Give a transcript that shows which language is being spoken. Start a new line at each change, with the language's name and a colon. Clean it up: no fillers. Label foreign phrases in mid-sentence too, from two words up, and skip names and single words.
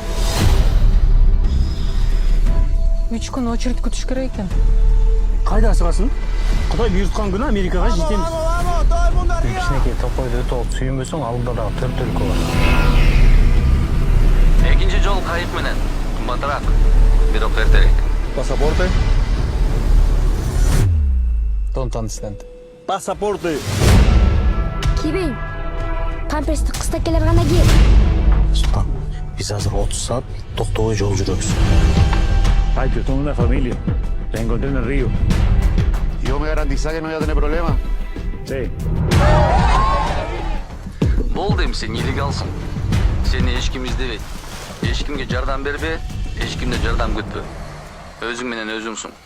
Kyrgyz: 3 күн очередь күтүш керек экен. Кайда асыгасың? Кудай буйруткан күнү Америкага жетемиз. Кичинекей токойду өтө алып сүйүнбөсөң алдында дагы 4 өлкө бар. Экинчи жол кайык менен. Кымбатыраак. Бирок эртерээк. Pasaporte.
English: Don't understand.
Kyrgyz: Pasaporte. Кийбейм. Памперсти кыстакелер гана кийет. Султан, биз азыр 30 саат токтобой жол жүрөбүз.
Spanish: Ay, yo tengo una familia. La encontré en el río. Yo me garantiza que no voy a tener problemas. Sí.
Kyrgyz: Болду эми сен нелегалсың. Сени эч ким издебейт. Эч кимге жардам бербе, эч кимден жардам күтпө. Өзүң менен өзүңсүң.